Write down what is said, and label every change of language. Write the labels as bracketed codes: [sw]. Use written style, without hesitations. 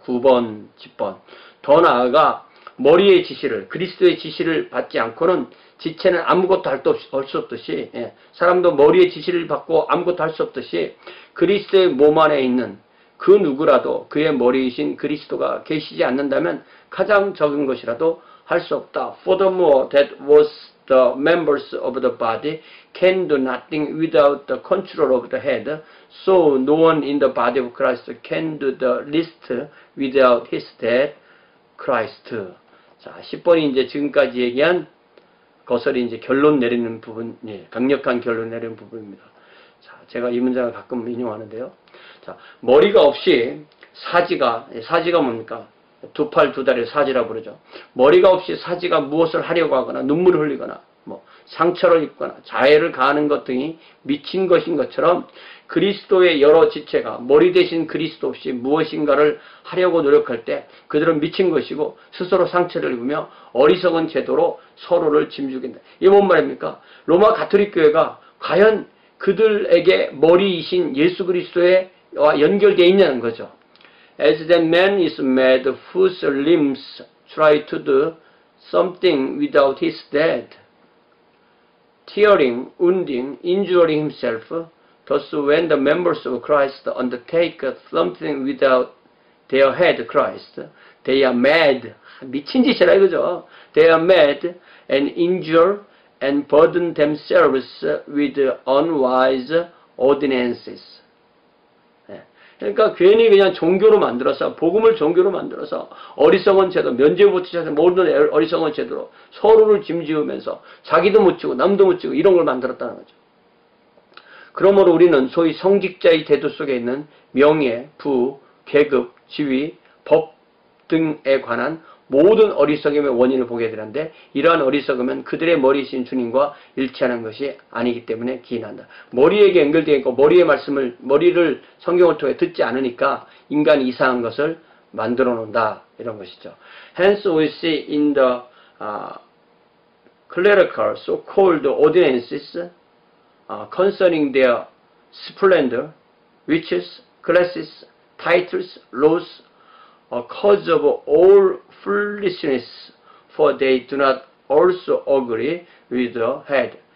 [ko] 9번, 10번. 더 나아가 머리의 지시를 그리스도의 지시를 받지 않고는 지체는 아무것도 할 수 없듯이 사람도 머리의 지시를 받고 아무것도 할 수 없듯이 그리스도의 몸 안에 있는 그 누구라도 그의 머리이신 그리스도가 계시지 않는다면 가장 적은 것이라도 할 수 없다. [en] Furthermore, that was the members of the body can do nothing without the control of the head, so no one in the body of Christ can do the least without his head, Christ. [ko] 자, 10번이 이제 지금까지 얘기한 것을 이제 결론 내리는 부분, 강력한 결론 내리는 부분입니다. 자, 제가 이 문장을 가끔 인용하는데요. 자, 머리가 없이 사지가 뭡니까? 두 팔 두 다리를 사지라 부르죠. 머리가 없이 사지가 무엇을 하려고 하거나 눈물을 흘리거나 상처를 입거나 자해를 가하는 것 등이 미친 것인 것처럼 그리스도의 여러 지체가 머리 대신 그리스도 없이 무엇인가를 하려고 노력할 때 그들은 미친 것이고 스스로 상처를 입으며 어리석은 제도로 서로를 짐죽인다. 이게 뭔 말입니까? 로마 가톨릭 교회가 과연 그들에게 머리이신 예수 그리스도와 연결되어 있냐는 거죠. [en] As that man is mad whose limbs try to do something without his head, tearing, wounding, injuring himself, thus when the members of Christ undertake something without their head Christ, they are mad. [ko] 미친 짓이라 이거죠. [en] They are mad and injure and burden themselves with unwise ordinances. [ko] 그러니까 괜히 그냥 종교로 만들어서, 복음을 종교로 만들어서 어리석은 제도, 면죄부투자에서 모든 어리석은 제도로 서로를 짐지으면서 자기도 묻히고 남도 묻히고 이런 걸 만들었다는 거죠. 그러므로 우리는 소위 성직자의 제도 속에 있는 명예, 부, 계급, 지위, 법 등에 관한 모든 어리석음의 원인을 보게 되는데, 이러한 어리석음은 그들의 머리이신 주님과 일치하는 것이 아니기 때문에 기인한다. 머리에게 연결되어 있고 머리를 성경을 통해 듣지 않으니까 인간이 이상한 것을 만들어 놓는다, 이런 것이죠. [en] Hence we see in the clerical so-called ordinances concerning their splendor, riches, classes, titles, laws, a cause of all foolishness, for they do not also agree with the head.